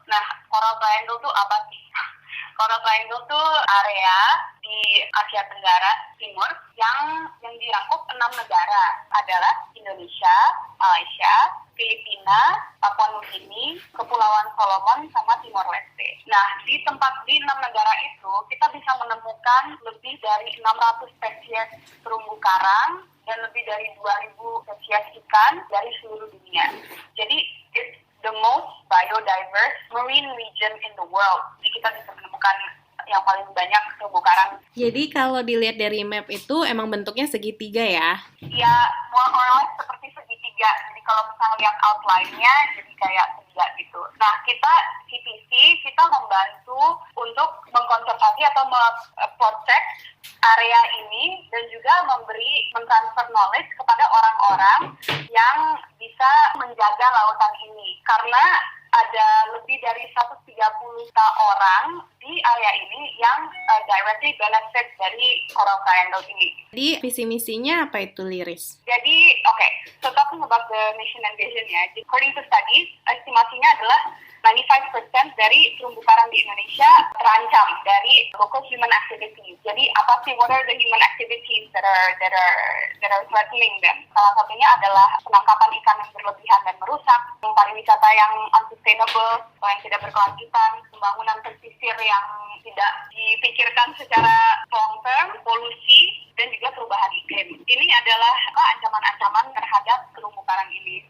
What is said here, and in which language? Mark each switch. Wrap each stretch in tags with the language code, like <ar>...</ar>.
<id>Nah, Coral Triangle itu apa sih? Coral Triangle itu area di Asia Tenggara Timur yang dirangkup 6 negara adalah Indonesia, Malaysia, Filipina, Papua Nugini, Kepulauan Solomon, sama Timor Leste. Nah, di 6 negara itu kita bisa menemukan lebih dari 600 spesies terumbu karang dan lebih dari 2.000 spesies ikan dari seluruh dunia. Jadi,</id> <en>it's the most biodiverse marine region in the world.</en> <id>Jadi kita bisa menemukan yang paling banyak terumbu karang. Jadi kalau dilihat dari map itu emang bentuknya segitiga ya? Ya,</id> <en>more or less</en> <id>seperti segitiga. Jadi kalau misalnya lihat outline-nya jadi kayak tiga gitu. Nah, kita membantu untuk mengkonservasi atau protect area ini dan juga mentransfer knowledge kepada orang-orang yang bisa menjaga lautan ini. Karena ada lebih dari 130 juta orang di area ini yang</id> <en>directly benefit</en> <id>dari Coral Triangle ini. Jadi visi misinya apa itu, Liris? Jadi,</id> <en>so talking about the mission and vision</en> <id>ya,</id> <en>according to studies,</en> <id>estimasinya adalah 95% dari terumbu karang di Indonesia terancam dari</id> <en>local human activities.</en> <id>Jadi apa sih,</id> <en>what are the human activities that are threatening them?</en> <id>Salah satunya adalah penangkapan ikan yang berlebihan dan merusak, pariwisata yang unsustainable atau yang tidak berkelanjutan, pembangunan pesisir yang tidak dipikirkan secara long term, polusi, dan juga perubahan iklim. Ini adalah ancaman-ancaman terhadap terumbu karang ini.</id>